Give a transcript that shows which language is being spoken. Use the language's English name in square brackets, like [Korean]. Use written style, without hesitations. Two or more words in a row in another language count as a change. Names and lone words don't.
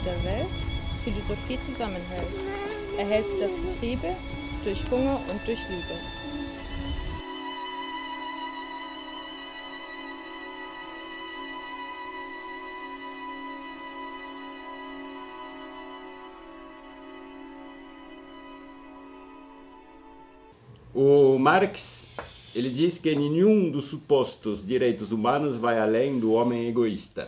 [German] der Welt, Philosophie zusammenhält, erhält sie das Getriebe durch Hunger und durch Liebe. [Portuguese] O Marx, ele diz que nenhum dos supostos direitos humanos vai além do homem egoísta.